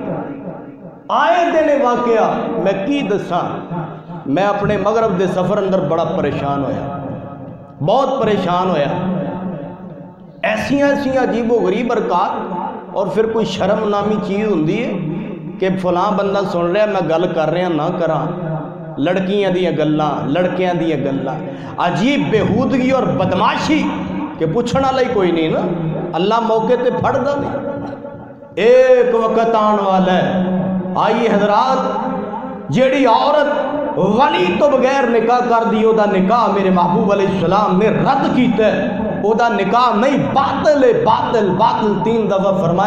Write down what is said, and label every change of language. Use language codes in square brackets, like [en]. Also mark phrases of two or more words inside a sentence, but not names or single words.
[pa] آئے دن واقعہ میں کی دساں، میں اپنے مغرب دے سفر اندر بڑا پریشان ہویا، بہت پریشان ہویا۔ ایسی عجیب و غریب حرکات اور پھر کوئی شرم نامی چیز ہوندی ہے کہ فلاں بندہ سن رہا میں گل کر رہا نہ کراں، لڑکیاں دیاں گلاں، لڑکیاں دیاں گلاں، عجیب بےہودگی اور بدماشی کہ پوچھنے والا ہی کوئی نہیں نا، اللہ موقع تے پھڑدا نہیں۔ ایک وقت آن والا ہے، آئیے حضرات، جیڑی عورت ولی تو بغیر نکاح کر دی او دا نکاح میرے محبوب علیہ السلام نے رد کیتا ہے، او دا نکاح نہیں، باطل ہے، باطل باطل 3 دفعہ فرمایا۔